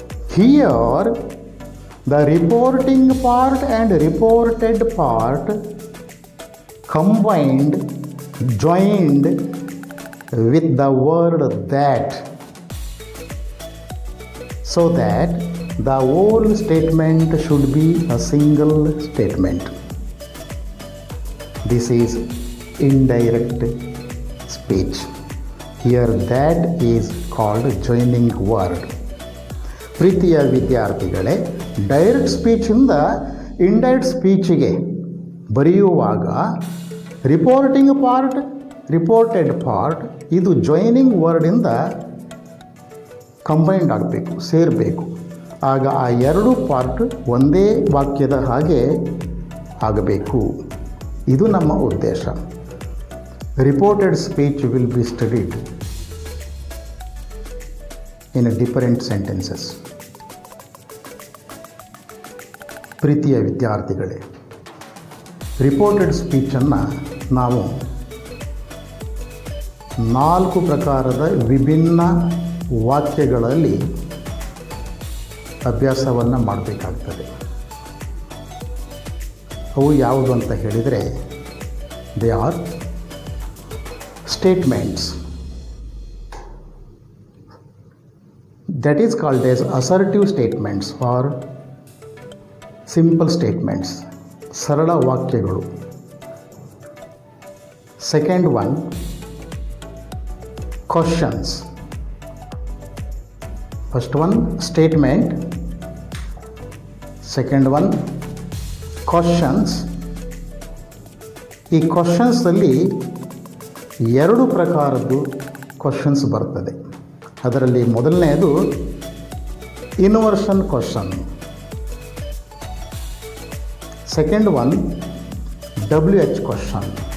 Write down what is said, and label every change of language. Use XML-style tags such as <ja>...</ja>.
<en>Here, the reporting part and reported part combined, joined with the word that, so that the whole statement should be a single statement. This is indirect speech. Here that is called joining word.</en> <kn>ಪ್ರೀತಿಯ ವಿದ್ಯಾರ್ಥಿಗಳೇ, direct ಸ್ಪೀಚಿಂದ indirect ಸ್ಪೀಚಿಗೆ ಬರೆಯುವಾಗ reporting part, reported part ಇದು joining ವರ್ಡಿಂದ combined ಆಗಬೇಕು, ಸೇರಬೇಕು. ಆಗ ಆ 2 part ಒಂದೇ ವಾಕ್ಯದ ಹಾಗೆ ಆಗಬೇಕು. ಇದು ನಮ್ಮ ಉದ್ದೇಶ.</kn> <en>Reported speech will be studied in different sentences.</en> <kn>ಪ್ರೀತಿಯ ವಿದ್ಯಾರ್ಥಿಗಳೇ, ರಿಪೋರ್ಟೆಡ್ ಸ್ಪೀಚನ್ನು ನಾವು 4 ಪ್ರಕಾರದ ವಿಭಿನ್ನ ವಾಕ್ಯಗಳಲ್ಲಿ ಅಭ್ಯಾಸವನ್ನು ಮಾಡಬೇಕಾಗ್ತದೆ. ಅವು ಯಾವುದು ಅಂತ ಹೇಳಿದರೆ,</kn> <en>They are statements. That is called as assertive statements or simple statements,</en> <kn>ಸರಳ ವಾಕ್ಯಗಳು.</kn> <en>Second one, questions. First one, statement. Second one, questions.</en> <kn>ಈ ಕ್ವಶನ್ಸಲ್ಲಿ ಎರಡು ಪ್ರಕಾರದ್ದು ಕ್ವಶನ್ಸ್ ಬರ್ತದೆ. ಅದರಲ್ಲಿ ಮೊದಲನೆಯದು inversion question, second one WH question.</kn>